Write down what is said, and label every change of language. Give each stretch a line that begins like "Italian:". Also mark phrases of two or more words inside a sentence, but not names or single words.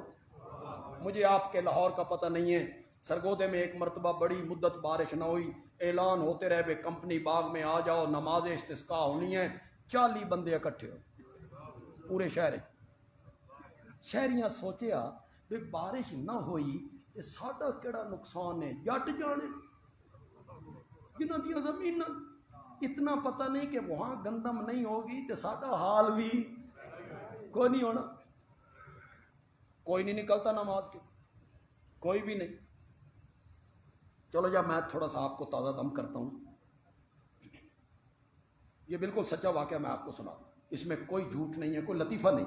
Urdu: مجھے آپ کے لاہور کا پتہ نہیں ہے، سرگودے میں ایک مرتبہ بڑی مدت بارش نہ ہوئی، اعلان ہوتے رہے بے کمپنی باغ میں آ جاؤ، نماز استسقاء ہونی ہے، 40 بندے اکٹھے ہو پورے شہر۔
Punjabi: شہریاں سوچیا بے بارش نہ ہوئی تے ساڈا کیڑا نقصان ہے، جٹ جانے جنہاں دی زمین،
Urdu: اتنا پتہ نہیں کہ وہاں گندم نہیں ہوگی
Punjabi: تے ساڈا حال بھی کوئی نہیں ہونا۔
Urdu: کوئی نہیں نکلتا نماز کے، کوئی بھی نہیں۔ چلو جب میں تھوڑا سا آپ کو تازہ دم کرتا ہوں، یہ بالکل سچا واقعہ میں آپ کو سنا، اس میں کوئی جھوٹ نہیں ہے، کوئی لطیفہ نہیں۔